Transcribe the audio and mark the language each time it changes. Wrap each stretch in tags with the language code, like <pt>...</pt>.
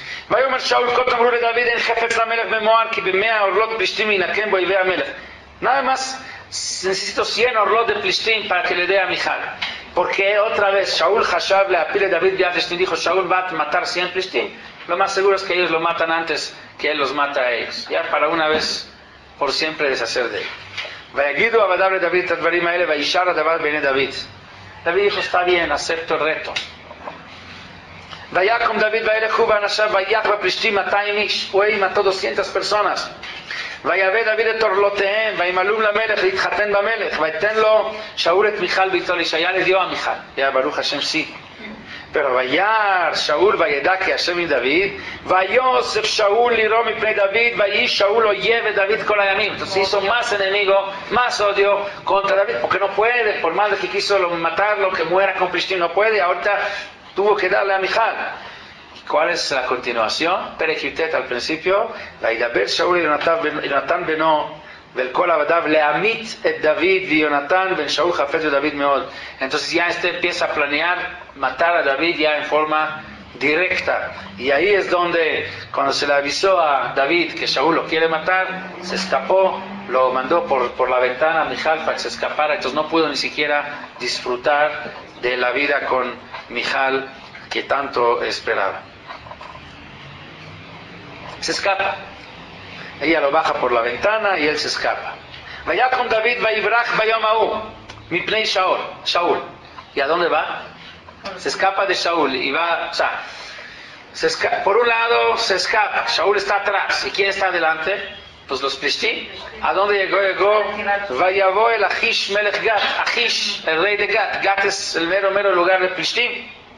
<he>ויאמר שאול כה תאמרו לדוד אין חפץ למלך במואב כי ב100 orlot plishtim ינקם בו אויבי המלך.</he> <es>Nada más necesito 100 orlot de plishtim para que le dé a Mijal. Porque otra vez Shaul Hashab le apile David Biafeshtin dijo Shaul va a matar 100 plishtim. Lo más seguro es que ellos lo matan antes que él los mata a ellos. Ya para una vez por siempre deshacer de él.</es> <he>ויגידו עבדיו לדוד את הדברים האלה וישר הדבר בעיני דוד.</he> <es>David dijo está bien, acepto el reto.</es> <he>ויקום דוד וילך הוא ואנשיו ויך בפלישתים 200 איש.</he> <es>הוא mató 200 personas.</es> <he>ויבא דוד את אורלותיהם וימלאום למלך להתחתן במלך ויתן לו שאול את מיכל ביתו לאישה.</he> <es>Ya le dio a Mijal. Ya Baruch Hashem sí.</es> <he>Pero וירא שאול וידע כי השם עם דוד ויוסף שאול לירוא מפני דוד ויהי שאול אויב את דוד כל הימים.</he> <es>Entonces hizo más enemigo, más odio contra David porque no puede, por más de que quiso matarlo, que muera con Plishtim, no puede. Ahorita tuvo que darle a Mijal. ¿Cuál es la continuación? Perek Yutet al principio.</es> <he>וידבר שאול יונתן בנו ואל כל עבדיו להמית את דוד ויונתן בן שאול חפץ בדוד מאוד.</he> <es>Entonces ya empieza a planear matar a David ya en forma directa. Y ahí es donde, cuando se le avisó a David que Shaul lo quiere matar, se escapó, lo mandó por la ventana a Mijal para que se escapara. Entonces no pudo ni siquiera disfrutar de la vida con Mijal que tanto esperaba. Se escapa. Ella lo baja por la ventana y él se escapa.</es> <he>ויקום דוד ויברח ביום ההוא מפני Shaul.</he> <es>¿Y a dónde va? Se escapa de Shaul y va, o sea, por un lado se escapa, Shaul está atrás. ¿Y quién está adelante? Pues los Plishtim. ¿A dónde llegó?</es> <he>Vayavó el Achish Melech Gat.</he> <es>Achish, el rey de Gat. Gat es el mero lugar de Plishtim.</es>